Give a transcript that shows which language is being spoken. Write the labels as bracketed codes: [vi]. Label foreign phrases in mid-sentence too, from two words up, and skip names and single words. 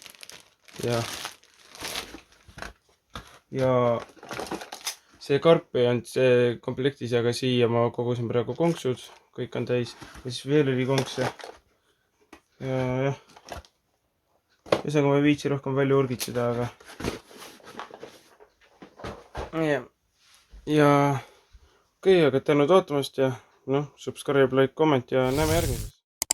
[et] Ja see karp ei olnud see komplektis, aga siia ma kogusin praegu konksud. Kõik on täis. Ja siis veel oli konkse. Ja jah. Ühesõnaga ma ei viitsi rohkem välja urgitseda, aga ja okei, aga tänud vaatamast ja [en] subscribe, like, comment [et] ja näeme järgmises.